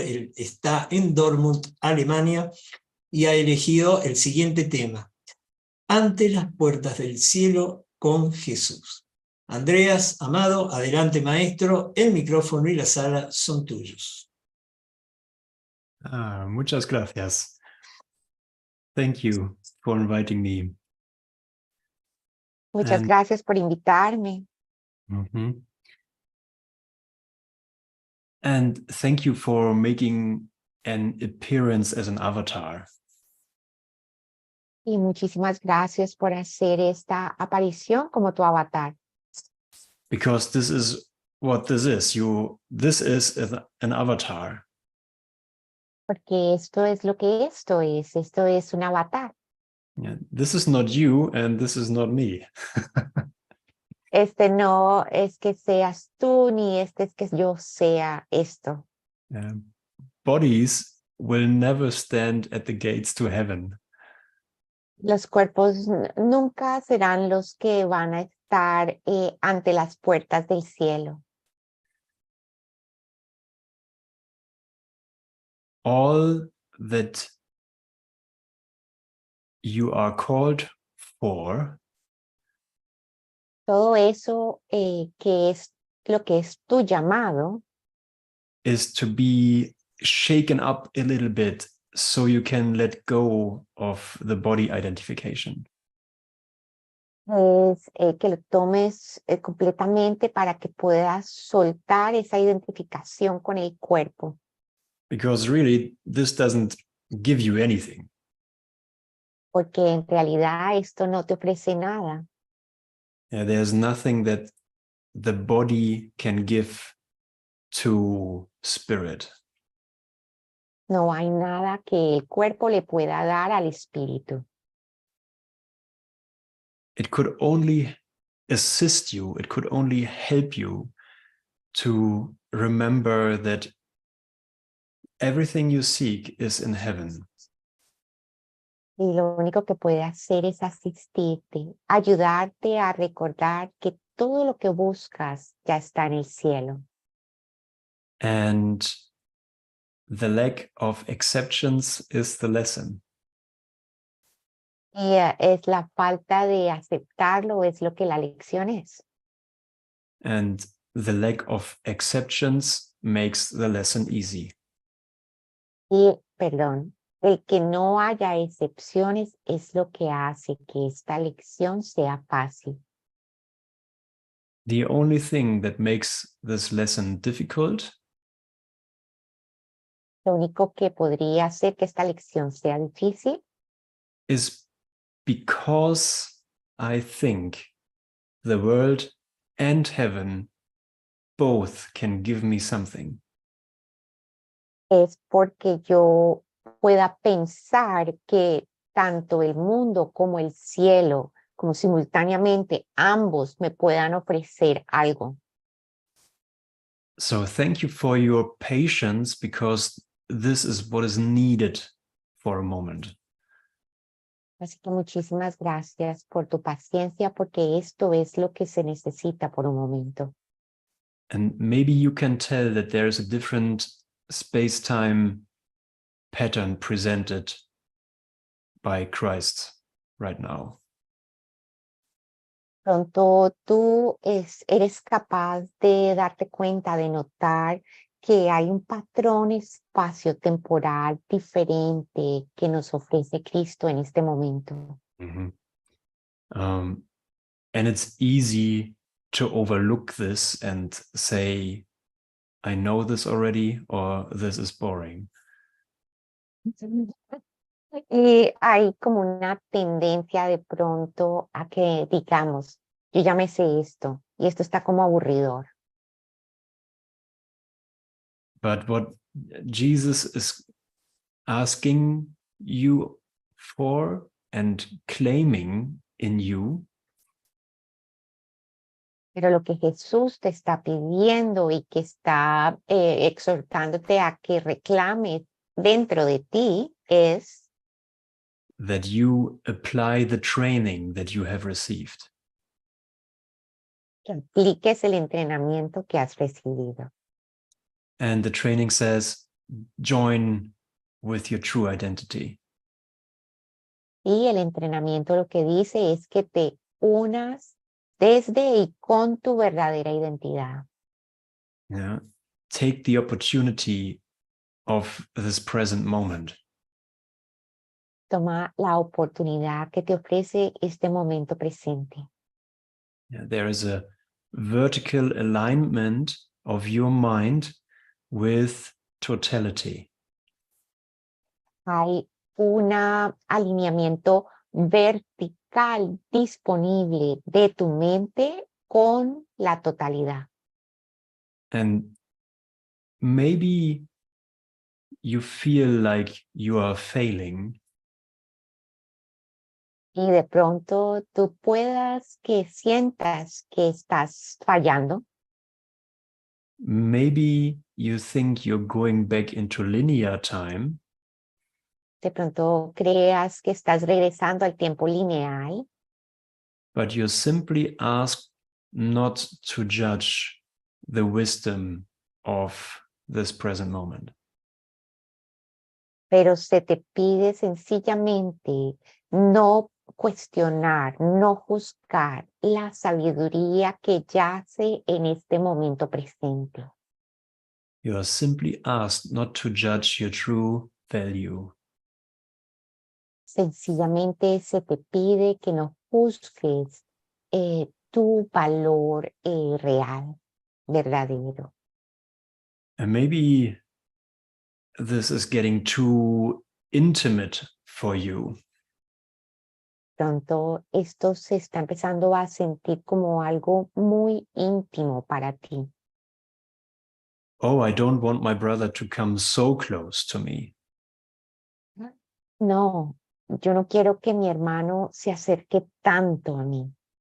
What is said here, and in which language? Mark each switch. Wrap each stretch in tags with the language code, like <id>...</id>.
<es>Él está en Dormunt, Alemania, y ha elegido el siguiente tema: Ante las puertas del cielo con Jesús. Andreas, amado, adelante maestro, el micrófono y la sala son tuyos. Muchas gracias.</es> <en>Thank you for inviting me.</en> <es>Muchas gracias por invitarme.</es> <en>And thank you for making an appearance as an avatar.</en> <es>Y muchísimas gracias por hacer esta aparición como tu avatar.</es> <en>Because this is what this is. This is an avatar.</en> <es>Porque esto es lo que esto es. Esto es un avatar.</es> <en>Yeah, this is not you and this is not me.</en> <es>Este no es que seas tú, ni este es que yo sea esto.</es> <en>Bodies will never stand at the gates to heaven.</en> <es>Los cuerpos nunca serán los que van a estar ante las puertas del cielo.</es> <en>All that you are called for</en> <es>Todo eso que es lo que es tu llamado</es> <en>is to be shaken up a little bit so you can let go of the body identification.</en> <es>es que lo tomes completamente para que puedas soltar esa identificación con el cuerpo.</es> <en>Because really, this doesn't give you anything.</en> <es>Porque en realidad esto no te ofrece nada.</es> <en>There's nothing that the body can give to spirit.</en> <es>No hay nada que el cuerpo le pueda dar al espíritu.</es> <en>It could only assist you, it could only help you to remember that everything you seek is in heaven.</en> <es>Y lo único que puede hacer es asistirte, ayudarte a recordar que todo lo que buscas ya está en el cielo.</es> <en>And the lack of exceptions is the lesson.</en> <es>Y es la falta de aceptarlo, es lo que la lección es.</es> <en>And the lack of exceptions makes the lesson easy.</en> <es>Y, perdón, el que no haya excepciones es lo que hace que esta lección sea fácil.</es> <en>The only thing that makes this lesson difficult</en> <es>Lo único que podría hacer que esta lección sea difícil</es> <en>is because I think the world and heaven both can give me something.</en> <es>es porque yo pueda pensar que tanto el mundo como el cielo, como simultáneamente ambos me puedan ofrecer algo.</es> <en>So thank you for your patience, because this is what is needed for a moment.</en> <es>Así que muchísimas gracias por tu paciencia, porque esto es lo que se necesita por un momento.</es> <en>And maybe you can tell that there's a different space-time pattern presented by Christ right now.</en> <es>Pronto tú eres capaz de darte cuenta, de notar que hay un patrón espacio-temporal diferente que nos ofrece Cristo en este momento. Mm-hmm.</es> <en>And it's easy to overlook this and say, I know this already, or this is boring.</en> <es>Y hay como una tendencia de pronto a que digamos, yo ya me sé esto y esto está como aburridor.</es> <en>But what Jesus is asking you for and claiming in you</en> <es>Pero lo que Jesús te está pidiendo y que está exhortándote a que reclames dentro de ti es</es> <en>that you apply the training that you have received.</en> <es>que apliques el entrenamiento que has recibido.</es> <en>And the training says, join with your true identity.</en> <es>Y el entrenamiento lo que dice es que te unas desde y con tu verdadera identidad. Yeah.</es> <en>Take the opportunity of this present moment.</en> <es>Toma la oportunidad que te ofrece este momento presente.</es> <en>Yeah, there is a vertical alignment of your mind with totality.</en> <es>Hay un alineamiento vertical disponible de tu mente con la totalidad.</es> <en>And maybe you feel like you are failing,</en> <es>Y de pronto tú puedas que sientas que estás fallando.</es> <en>maybe you think you're going back into linear time,</en> <es>De pronto creas que estás regresando al tiempo lineal,</es> <en>but you're simply asked not to judge the wisdom of this present moment.</en> <es>pero se te pide sencillamente no cuestionar, no juzgar la sabiduría que yace en este momento presente.</es> <en>You are simply asked not to judge your true value.</en> <es>Sencillamente se te pide que no juzgues tu valor real, verdadero.</es> <en>And maybe this is getting too intimate for you.</en> <es>Pronto esto se está empezando a sentir como algo muy íntimo para ti.</es> <en>Oh, I don't want my brother to come so close to me.</en> <es>No, yo no quiero que mi hermano se acerque tanto a mí.</es>